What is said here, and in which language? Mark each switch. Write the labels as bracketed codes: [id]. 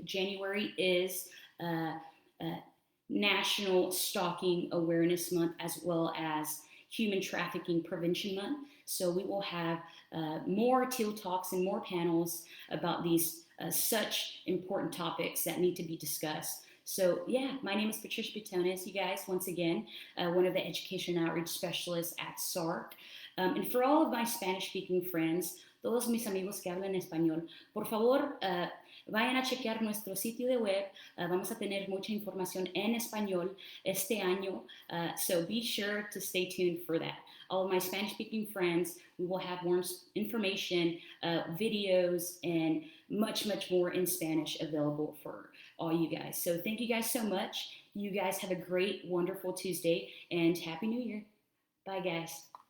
[en] January is National Stalking Awareness Month, as well as Human Trafficking Prevention Month. So we will have more Teal Talks and more panels about these such important topics that need to be discussed. So yeah, my name is Patricia Butones, you guys, once again, one of the Education Outreach Specialists at SARC. And for all of my Spanish-speaking friends, [es] todos mis amigos que hablan español, por favor, vayan a chequear nuestro sitio de web. Vamos a tener mucha información en español este año, [en] so be sure to stay tuned for that. All of my Spanish-speaking friends, we will have more information, videos, and much, much more in Spanish available for all you guys. So thank you guys so much. You guys have a great, wonderful Tuesday, and Happy New Year. Bye, guys.